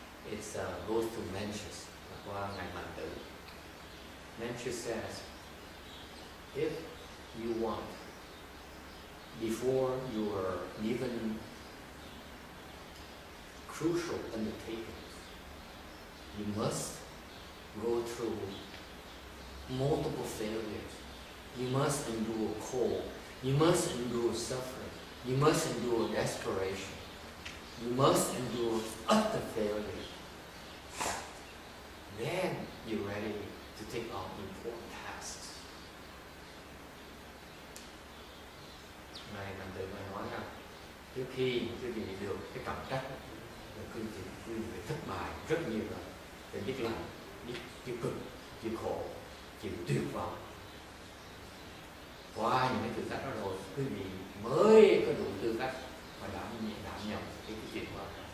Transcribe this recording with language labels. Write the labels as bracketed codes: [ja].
[en] It goes to Mencius, [vi] qua ngài Mạnh Tử. [en] Mencius says, if you want, before your even crucial undertakings, you must go through multiple failures. You must endure cold. You must endure suffering. You must endure desperation. You must endure utter failure. Then you're ready to take on important tasks. [vi] Ngài Mạnh Tử nói rằng trước khi quý vị được cái trọng trách, quý vị thất bại rất nhiều rồi, để biết làm, biết chịu cực, chịu khổ, chịu tuyệt vọng. Qua những cái thử thách đó rồi, quý vị mới có đủ tư cách và đảm nhận cái chuyện đó.